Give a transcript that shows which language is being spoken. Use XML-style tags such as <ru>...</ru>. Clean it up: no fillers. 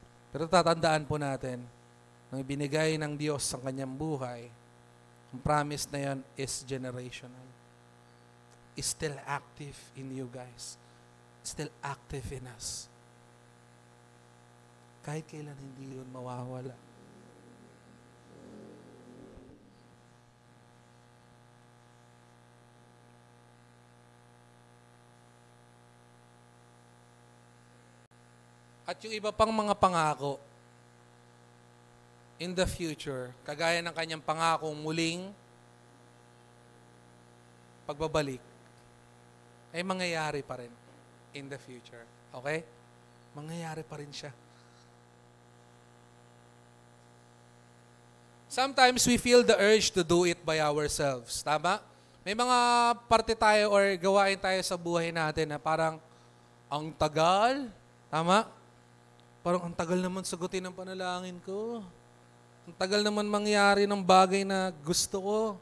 <tl>Pero tatandaan po natin, nang ibinigay ng Diyos ang kanyang buhay, ang promise na yan</tl> <en>is generational. Is still active in you guys. Still active in us.</en> <tl>Kahit kailan hindi yun mawawala. At yung iba pang mga pangako</tl> <en>in the future,</en> <tl>kagaya ng kanyang pangakong muling pagbabalik, ay mangyayari pa rin in the future. Okay? Mangyayari pa rin siya.</tl> <en>Sometimes we feel the urge to do it by ourselves.</en> <tl>Tama? May mga parte tayo or gawain tayo sa buhay natin na parang ang tagal. Tama? Parang ang tagal naman sagutin ang panalangin ko. Ang tagal naman mangyari ng bagay na gusto ko.</tl>